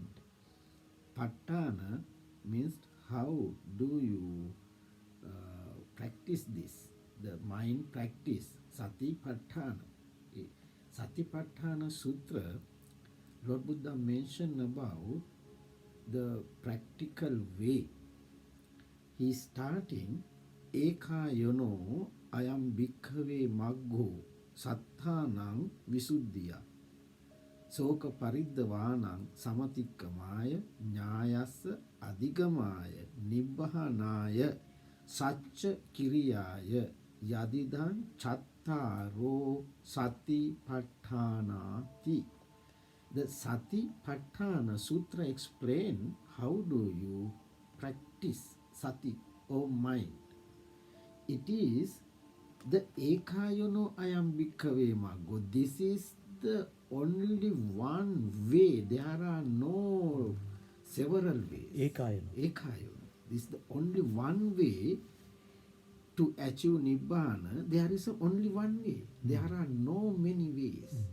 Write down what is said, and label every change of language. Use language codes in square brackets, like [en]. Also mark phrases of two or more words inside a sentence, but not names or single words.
[en] Pattana means how do you practice this? The mind practice. [pi] Sati Pattana. [en] Sati Pattana Sutra, Lord Buddha mentioned about the practical way. He is starting [pi] Eka yono ayam bhikkhave maggo satthanang visuddhiya soka pariddhavanang samatikkamaya nyayassa adhigamaya nibbhanaya sacca kiriyaya yadidhan chattaro sati pattanati. [en] The Sati Pattana Sutra explain how do you practice sati or mind. It is the [pi] Ekayono ayam bhikkhave maggo. [en] This is the only one way. There are no several ways. Ekayana. Ekayono. This is the only one way to achieve Nibbana. There is only one way. There are no many ways.